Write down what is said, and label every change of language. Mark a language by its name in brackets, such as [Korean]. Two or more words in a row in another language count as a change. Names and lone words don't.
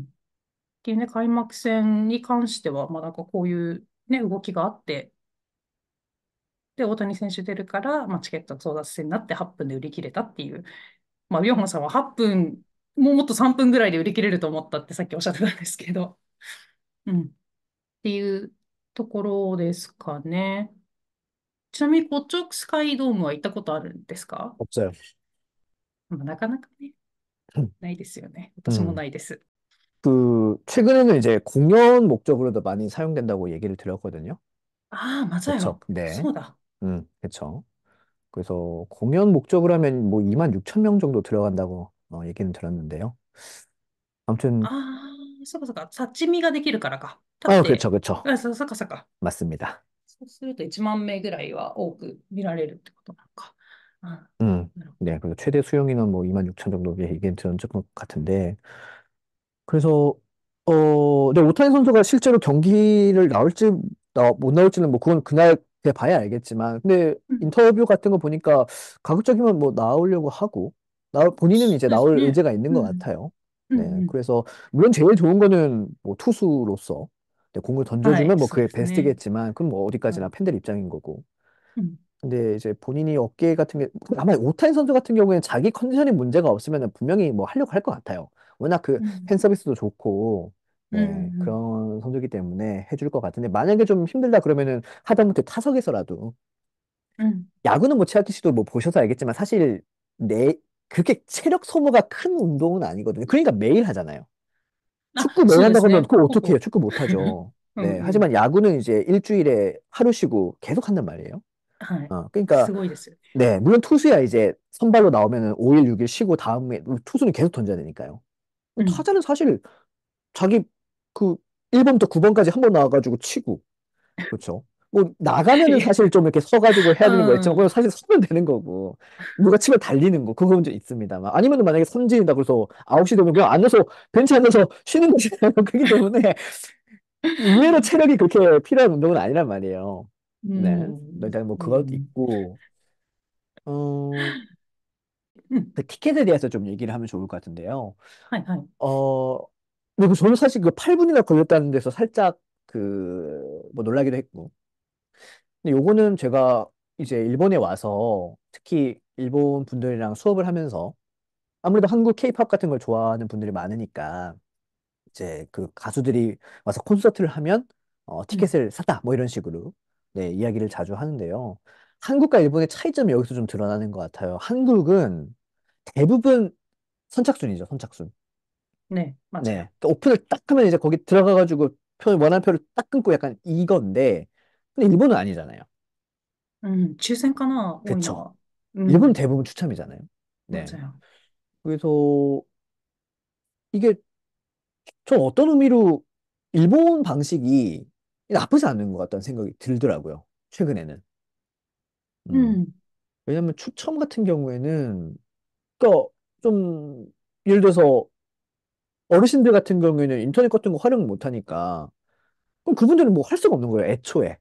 [Japanese] っていうね、開幕戦に関しては、なんかこういうね、動きがあって、で、大谷選手出るから、チケット争奪戦になって8分で売り切れたっていう、ビョンホンさんは8分、もっと3分ぐらいで売り切れると思ったってさっきおっしゃってたんですけど、うん。っていうところですかね。ちなみに、コチョクスカイドームは行ったことあるんですか？ [Korean] 없어요. [Japanese] なかなかね、 음. ないですよね。私も 음. ないです。 [Korean] 최근에는 이제 공연 목적으로도 많이 사용된다고 얘기를 들었거든요. [Japanese] ああ、 [Korean] 그쵸? 맞아요. 네. [Japanese] そうだ。 [Korean] 그쵸. 그래서 공연 목적으로 하면 뭐 2만 6천 명 정도 들어간다고 얘기는 들었는데요. 아무튼, [Japanese] ああ、そうかそうか。立ち見ができるからか。立っ [Korean] 그쵸, [Japanese] て、 [Korean] 그쵸. [Japanese] そうかそうか。 [Korean] 맞습니다. [Japanese] そうすると1万名ぐらいは多く見られるってことなのか。あ、 음. なるほ [Korean] 네. 그래서 최대 수용 인원 뭐 2만 6천 정도 얘기는 들은 것 같은데, 그래서 근데 오타니 선수가 실제로 경기를 못 나올지는 뭐 그건 그날 돼 봐야 알겠지만, 근데 [Japanese] ど。 [Korean] 인터뷰 같은 거 보니까 가급적이면 뭐 나오려고 하고, 본인은 이제 [Japanese] そうです [Korean] 나올 [Japanese] ね。 [Korean] 의지가 있는 [Japanese] う [Korean] 것 [Japanese] ん。 [Korean] 같아요. [Japanese] うん [Korean] 네, [Japanese] うん。 [Korean] 그래서 물론 제일 좋은 거는 뭐 투수로서 네, 공을 [Japanese] はい、 [Korean] 던져주면 뭐 [Japanese] そう [Korean] 그게 [Japanese] ですね。 [Korean] 베스트겠지만, 그럼 뭐 어디까지나 [Japanese] はい。 [Korean] 팬들 입장인 거고. [Japanese] うん。 [Korean] 근데 이제 본인이 어깨 같은 게 아마 오타니 선수 같은 경우에는 자기 컨디션이 문제가 없으면 분명히 뭐 하려고 할 것 같아요. 워낙 그 [Japanese] うん。 [Korean] 팬 서비스도 좋고 [Japanese] うん。 [Korean] 네, [Japanese] うん。 [Korean] 그런 선수이기 때문에 해줄 것 같은데 만약에 좀 힘들다 그러면은 하다못해 타석에서라도 [Japanese] うん。 [Korean] 야구는 뭐 치아키 씨도 뭐 보셔서 알겠지만 사실 내 그렇게 체력 소모가 큰 운동은 아니거든요. 그러니까 매일 하잖아요. [Japanese] あ、 [Korean] 축구 매일 [Japanese] そうで [Korean] 한다고 [Japanese] す [Korean] 하면 [Japanese] ね。 [Korean] 그거 [Japanese] ほ [Korean] 어떻게 해요? [Japanese] ぼ。 [Korean] 축구 못 하죠. [Japanese] う [Korean] 네, [Japanese] んうん。 [Korean] 하지만 야구는 이제 일주일에 하루 쉬고 계속 한단 말이에요. [Japanese] はい。 [Korean] 그러니까 [Japanese] すごいですよね。 [Korean] 네, 물론 투수야 이제 선발로 나오면은 5일, 6일 쉬고 다음에 투수는 계속 던져야 되니까요. [Japanese] うん。 [Korean] 타자는 사실 자기 그 1번부터 9번까지 한 번 나와가지고 치고, 그렇죠. 뭐 나가면은 [Japanese] いや、 [Korean] 사실 좀 이렇게 서가지고 해야 되는 거 있지만 그건 [Japanese] うん。 [Korean] 사실 서면 되는 거고 누가 치면 달리는 거 그건 좀 있습니다만 아니면 만약에 삼진이다 그래서 9시 되면 그냥 앉아서 벤치 앉아서 쉬는 거잖아요. 그렇기 때문에 의외로 체력이 그렇게 필요한 운동은 아니란 말이에요. [Japanese] う [Korean] 네, [Japanese] ん。 [Korean] 일단 뭐 [Japanese] う [Korean] 그것도 [Japanese] ん。 [Korean] 있고 어, [Japanese] うん。 [Korean] 그 티켓에 대해서 좀 얘기를 하면 좋을 것 같은데요. [Japanese] はいはい。 [Korean] 어, 근데 저는 사실 그 8분이나 걸렸다는 데서 살짝 뭐 놀라기도 했고. 근데 요거는 제가 이제 일본에 와서 특히 일본 분들이랑 수업을 하면서 아무래도 한국 케이팝 같은 걸 좋아하는 분들이 많으니까 이제 그 가수들이 와서 콘서트를 하면 [Japanese] うん。 [Korean] 티켓을 샀다 뭐 이런 식으로 네, 이야기를 자주 하는데요. 한국과 일본의 차이점이 여기서 좀 드러나는 것 같아요. 한국은 대부분 선착순이죠, 선착순. [Japanese] ね、間違い。 [Korean] 네. 그러니까 오픈을 딱 하면 이제 거기 들어가가지고 원하는 표를 딱 끊고 약간 이건데, 근데 일본은 아니잖아요. [Japanese] うん。抽選かな多いの [Korean] 그쵸. [Japanese] は。う [Korean] 일본은 [Japanese] ん。 [Korean] 대부분 추첨이잖아요. [Japanese] 間 [Korean] 네. [Japanese] 違い。 [Korean] 그래서 이게 좀 어떤 의미로 일본 방식이 나쁘지 않은 것 같다는 생각이 들더라고요. 최근에는. [Japanese] う 음. ん。 [Korean] 왜냐면 추첨 같은 경우에는, 그러니까 좀 예를 들어서 어르신들 같은 경우에는 인터넷 같은 거 활용 못 하니까 그럼 그분들은 뭐 할 수가 없는 거예요, 애초에.